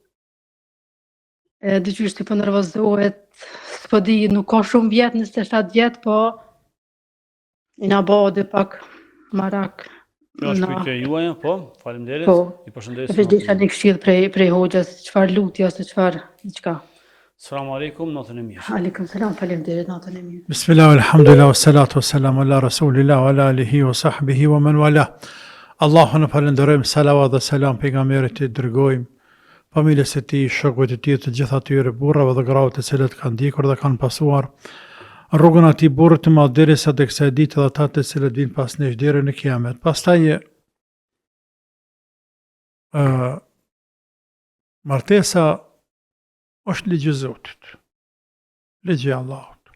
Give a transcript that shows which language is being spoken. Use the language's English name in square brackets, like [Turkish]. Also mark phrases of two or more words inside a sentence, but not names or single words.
[Albanian] Dyqysh ti po nervozohet, s'po di, nuk ka shumë vjet, 27 vjet, po i na bode pak marak. Kjo është pyetja juaja, po, faleminderit. Po. I përshëndes. Isha një këshill prej hoxhës, çfarë lutje ose çfarë diçka. [Arabic] السلام عليكم, [Albanian] natën e mirë. [Arabic] وعليكم السلام, [Albanian] faleminderit, natën e mirë. [Arabic] بسم الله، الحمد لله، والصلاة والسلام على رسول الله، وعلى آله وصحبه ومن والاه. [Albanian] Allahun e falenderojmë, salavat dhe selam pejgamberit i dërgojmë, familjes e tij, shokëve të tij, të gjithë atyre burrave dhe grave të cilët kanë ndjekur dhe kanë pasuar rrugën atij burrit të madh derisa tek kësaj dite dhe ata të cilët vinë pas nesh deri në kiamet. Pastaj martesa është ligj i Zotit, ligj i Allahut.